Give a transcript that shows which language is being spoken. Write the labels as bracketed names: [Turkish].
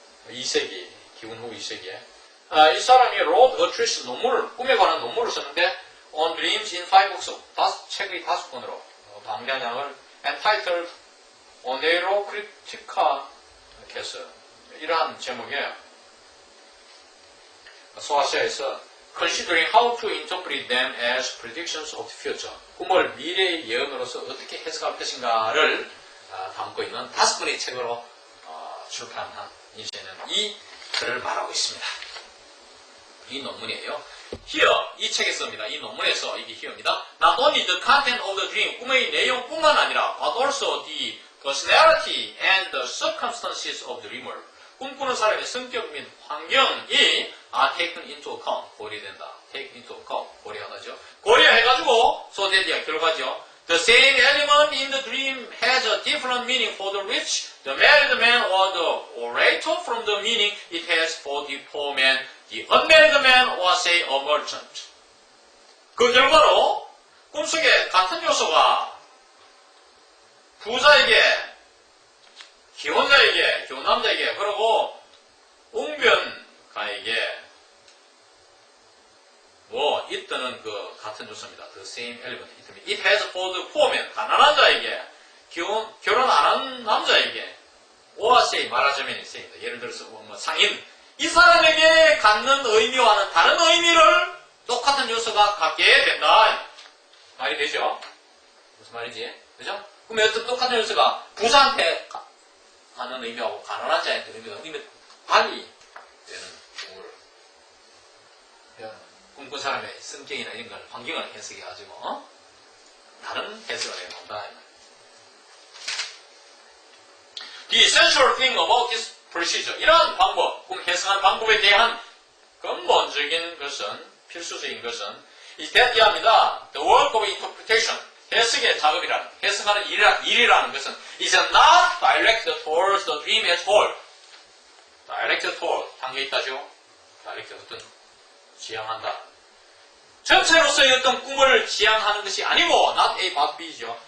[Korean] 2세기 기원 후 2세기에 이 사람이 [English] wrote a treatise [Korean] 논문을 꿈에 관한 논문을 썼는데 [English] on dreams in 5 books [Korean] 책의 5권으로 방대량을 [English] entitled Onero Critica Case [Korean] 이러한 제목에 소아시아에서 [English] considering how to interpret them as predictions of the future. [Korean] 꿈을 미래의 예언으로서 어떻게 해석할 것인가를 담고 있는 5권의 책으로 출판한 이제는 이 글을 말하고 있습니다. 이 논문이에요. Here, 이 책에 씁니다. 이 논문에서 이게 here입니다. [English] Not only the content of the dream, [Korean] 꿈의 내용뿐만 아니라 [English] but also the personality and the circumstances of the dreamer. [Korean] 꿈꾸는 사람의 성격 및 환경이 [English] taken into account, [Korean] 고려된다. take into account, 고려하죠. 고려해가지고 so that이야 결과죠. [English] The same element in the dream has a different meaning for the rich, the married man, or the orator from the meaning it has for the poor man, the unmarried man, or say a merchant. [Korean] 그 결과로 꿈속에 같은 요소가 부자에게, 기혼자에게, 기혼남자에게, 그리고 웅변가에게 있다는 그 같은 요소입니다. [English] The same element. It has for the poor man, [Korean] 가난한 자에게, 결혼 안 한 남자에게, [English] or say, [Korean] 말하자면 say입니다. 예를 들어서 상인, 이 사람에게 갖는 의미와는 다른 의미를 똑같은 요소가 갖게 된다. 말이 되죠? 무슨 말이지? 그죠? 그럼 어떤 똑같은 요소가 부자한테 갖는 의미하고 가난한 자한테 의미가 달리 되는 꿈을 꿈꾼 사람의 성격이나 이런 걸 환경을 해석해가지고 다른 해석을 해본다. [English] The essential thing about this procedure, [Korean] 이러한 방법, 꿈 해석하는 방법에 대한 근본적인 것은, 필수적인 것은 [English] is that [Korean] 이합니다. [English] The work of interpretation, [Korean] 해석의 작업이란, 해석하는 일이라는 것은 [English] is not directed towards the dream as whole. directed toward, [Korean] 담겨 있다죠. directed 어떤 지향한다. 전체로서의 어떤 꿈을 지향하는 것이 아니고 not A, but B죠.